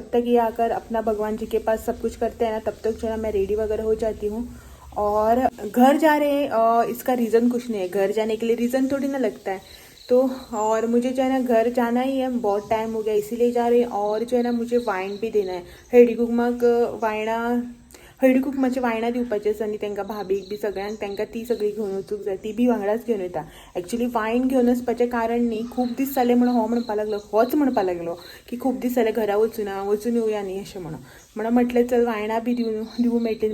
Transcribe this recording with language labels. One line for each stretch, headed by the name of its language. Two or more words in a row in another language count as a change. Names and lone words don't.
Hindi: जब तक ये आकर अपना भगवान जी के पास सब कुछ करते हैं ना तब तक जो है ना मैं रेडी वगैरह हो जाती हूँ. और घर जा रहे हैं, इसका रीज़न कुछ नहीं है. घर जाने के लिए रीज़न थोड़ी ना लगता है. तो और मुझे जो है ना घर जाना ही है, बहुत टाइम हो गया इसीलिए जा रहे हैं. और जो है ना मुझे वाइन भी देना है.
Konkani: हळदी कुंकमाचे वायना दिवपाचे आसा आनी तांकां भाभीक बी सगळ्यांक तांकां ती सगळी घेवन वचूंक जाय. ती बी वांगडाच घेवन वयता. एक्चुअली वायन घेवन वचपाचें कारण न्ही, खूब दीस जाले म्हणून हो म्हणपाक लागलो, होच म्हणपाक लागलो की खूब दीस जाले घरा वचून येवया न्ही अशें म्हणून म्हटलें चल वायनां बी दिवूं मेळटलीं.